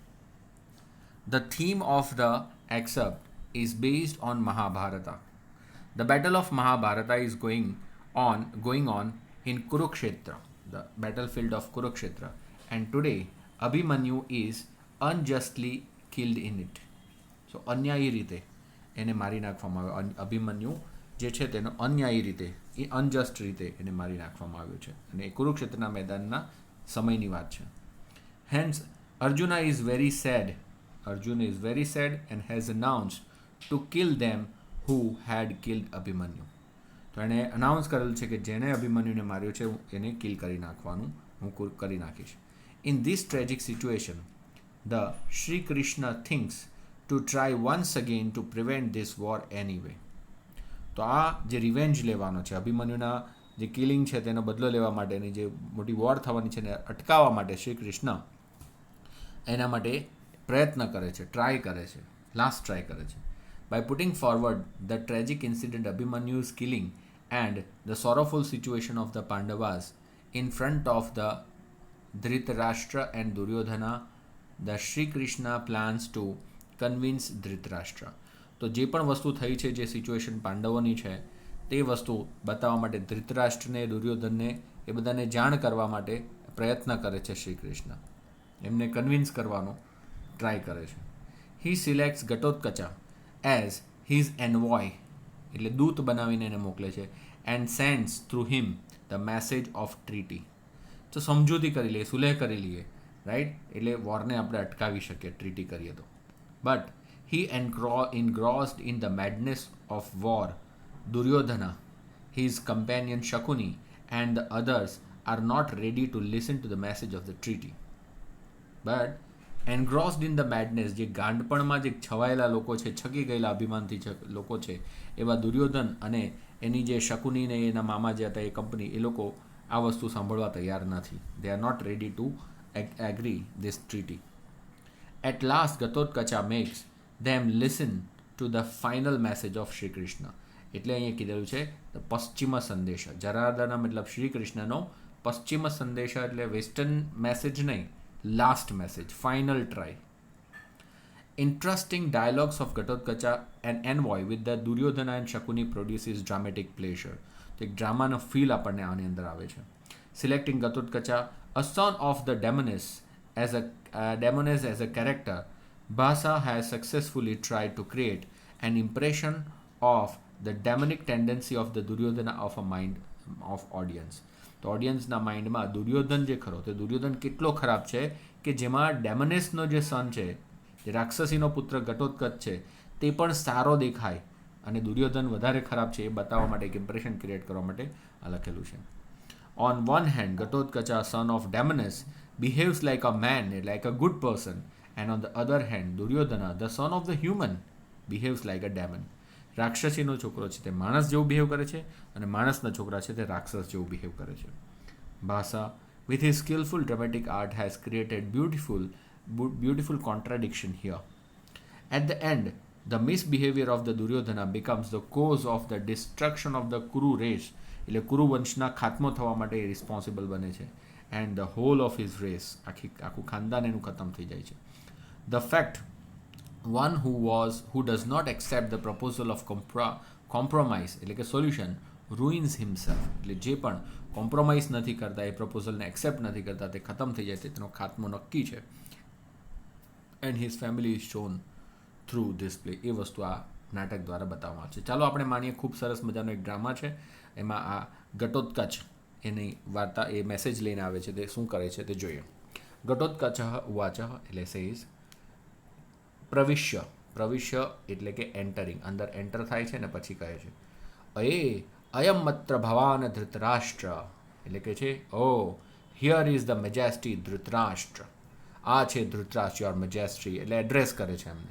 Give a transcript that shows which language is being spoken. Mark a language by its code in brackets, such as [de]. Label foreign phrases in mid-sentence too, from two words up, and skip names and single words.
[en] The theme of the excerpt is based on Mahabharata. The battle of Mahabharata is going on in Kurukshetra, the battlefield of Kurukshetra, and today Abhimanyu is unjustly killed in it. [gu] So અન્યાયી રીતે એને મારી નાખવામાં આવ્યો. અભિમન્યુ જે છે તેનો અન્યાયી રીતે એ અનજસ્ટ રીતે એને મારી નાખવામાં આવ્યો છે અને એ કુરુક્ષેત્રના મેદાનના સમયની વાત છે. [en] Hence Arjuna is very sad. Arjuna is very sad and has announced to kill them who had killed Abhimanyu. [gu] તો એણે અનાઉન્સ કરેલું છે કે જેણે અભિમન્યુને માર્યો છે એને કિલ કરી નાખવાનું હું કરી નાખીશ. [en] In this tragic situation, the Shri Krishna thinks to try once again to prevent this war anyway. [gu] તો આ જે રિવેન્જ લેવાનો છે અભિમન્યુના જે કિલિંગ છે તેનો બદલો લેવા માટેની જે મોટી વોર થવાની છે એને અટકાવવા માટે શ્રી કૃષ્ણ એના માટે પ્રયત્ન કરે છે, ટ્રાય કરે છે, [en] last try [gu] કરે છે. [en] By putting forward the tragic incident Abhimanyu's killing and the sorrowful situation of the Pandavas in front of the Dhritarashtra and Duryodhana, the Shri Krishna plans to convince Dhritarashtra. [gu] તો જે પણ વસ્તુ થઈ છે, જે સિચ્યુએશન પાંડવોની છે તે વસ્તુ બતાવવા માટે ધૃતરાષ્ટ્રને, દુર્યોધનને એ બધાને જાણ કરવા માટે પ્રયત્ન કરે છે શ્રી કૃષ્ણ. એમને કન્વિન્સ કરવાનો ટ્રાય કરે છે. [en] He selects Ghatotkcha as his envoy, [gu] એટલે દૂત બનાવીને એને મોકલે છે, [en] and sends through him the message of treaty. [gu] તો સમજૂતી કરી લઈએ, સુલેહ કરી લઈએ, રાઈટ? એટલે વોરને આપણે અટકાવી શકીએ ટ્રીટી કરીએ તો. [en] But he engrossed in the madness of war, Duryodhana, his companion Shakuni, and the others are not ready to listen to the message of the treaty. But engrossed in the madness, [gu] જે ગાંડપણમાં જે છવાયેલા લોકો છે, છકી ગયેલા અભિમાનથી લોકો છે, એવા દુર્યોધન અને એની જે શકુની ને એના મામા જે હતા એ કંપની, એ લોકો આ વસ્તુ સાંભળવા તૈયાર નથી. [en] They are not ready to agree this treaty. At last Ghatotkcha makes them listen to the final message of Shri Krishna. [gu] એટલે અહીંયા કીધેલું છે પશ્ચિમ સંદેશા. જરાર્દન મતલબ શ્રી કૃષ્ણનો પશ્ચિમ સંદેશા એટલે [en] western message [gu] નહીં, [en] last message, final try. Interesting dialogues of Ghatotkcha and envoy with the Duryodhana and Shakuni produces dramatic pleasure. [gu] તો એક ડ્રામાનો ફીલ આપણને આની અંદર આવે છે. [en] Selecting Ghatotkcha, a son of the Damones as a character, Bhasa has successfully tried to create an impression of the demonic tendency of the Duryodhana of a mind of audience. [gu] તો ઓડિયન્સના માઇન્ડમાં દુર્યોધન જે ખરો તે દુર્યોધન કેટલો ખરાબ છે કે જેમાં ડેમનેસનો જે સન છે, જે રાક્ષસીનો પુત્ર ઘટોત્કચ છે, તે પણ સારો દેખાય અને દુર્યોધન વધારે ખરાબ છે એ બતાવવા માટે એક [en] impression create [gu] કરવા માટે આ લખેલું છે. [en] On one hand, Ghatotkcha, son of Damones, behaves like a man, like a good person, and on the other hand, Duryodhana, the son of the human, behaves like a demon. [gu] રાક્ષસીનો છોકરો છે તે માણસ જેવું બિહેવ કરે છે અને માણસના છોકરા છે તે રાક્ષસ જેવું બિહેવ કરે છે. [en] ભાષા with his skillful dramatic art has created beautiful contradiction here. At the end, the misbehavior of the Duryodhana becomes the cause of the destruction of the Kuru race. [gu] એટલે કુરુ વંશના ખાત્મો થવા માટે રિસ્પોન્સિબલ બને છે. [en] and the whole of his race, [gu] આખું ખાનદાન એનું ખતમ થઈ જાય છે. [en] The fact one who does not accept the proposal of compromise [gu] એટલે કે [en] solution ruins himself. [gu] એટલે જે પણ કોમ્પ્રોમાઇઝ નથી કરતા, એ પ્રપોઝલને એક્સેપ્ટ નથી કરતા, તે ખતમ થઈ જાય છે, તેનો ખાત્મો નક્કી છે. [en] And his family is shown through this play, [gu] એ વસ્તુ આ નાટક દ્વારા બતાવવામાં આવે છે. ચાલો આપણે માનીએ ખૂબ સરસ મજાનો એક ડ્રામા છે, એમાં આ ઘટોત્કચ એની વાર્તા, એ મેસેજ લઈને આવે છે, તે શું કરે છે તે જોઈએ. ઘટોત્કચ ઉવાચ એટલે સેઝ પ્રવિશ્ય, પ્રવિશ્ય એટલે કે એન્ટરિંગ, અંદર એન્ટર થાય છે ને પછી કહે છે [sa] અયમ મત્ર ભવાન ધૃતરાષ્ટ્ર, [gu] એટલે કે છે ઓ [en] here is the majesty [gu] ધૃતરાષ્ટ્ર, આ છે ધૃતરાષ્ટ્ર [en] your majesty, [gu] એટલે એડ્રેસ કરે છે એમને.